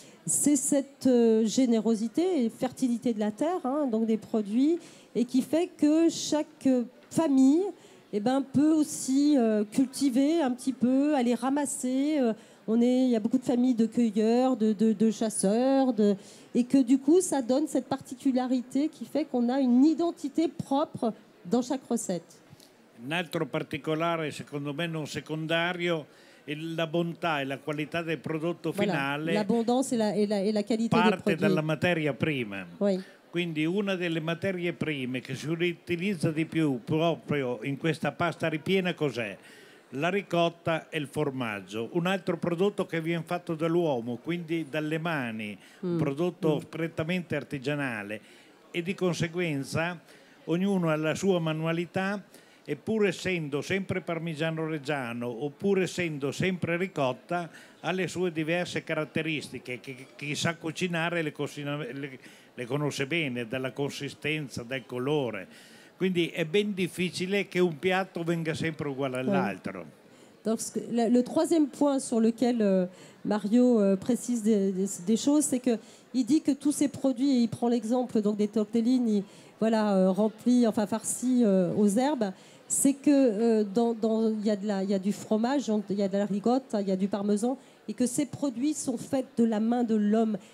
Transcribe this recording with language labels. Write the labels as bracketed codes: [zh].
[fr] C'est cette générosité et fertilité de la terre, hein, donc des produits, et qui fait que chaque famille peut aussi cultiver un petit peu, aller ramasser. Il y a beaucoup de familles de cueilleurs, de chasseurs, et que du coup, ça donne cette particularité qui fait qu'on a une identité propre dans chaque recette. [it] Un altro particolare, secondo me non secondario, è la bontà e la qualità del prodotto finale. [fr] L'abondance et la qualité des [it] parte [fr] produits. [it] dalla materia prima. [fr] Oui. [it] Quindi una delle materie prime che si utilizza di più proprio in questa pasta ripiena cos'è? La ricotta e il formaggio, un altro prodotto che viene fatto dall'uomo, quindi dalle mani, un prodotto prettamente artigianale, e di conseguenza ognuno ha la sua manualità, e pur essendo sempre parmigiano reggiano oppure essendo sempre ricotta, ha le sue diverse caratteristiche che chi sa cucinare le conosce bene, dalla consistenza, dal colore. Quindi è ben difficile che un piatto venga sempre uguale all'altro. [fr] Donc, le troisième point sur lequel Mario précise des choses, c'est qu'il dit que tous ces produits, et il prend l'exemple donc des tortellini, voilà, remplis, enfin farcis aux herbes, c'est que il y a du fromage, il y a de la ricotta, il y a du parmesan, et que ces produits sont faits de la main de l'homme.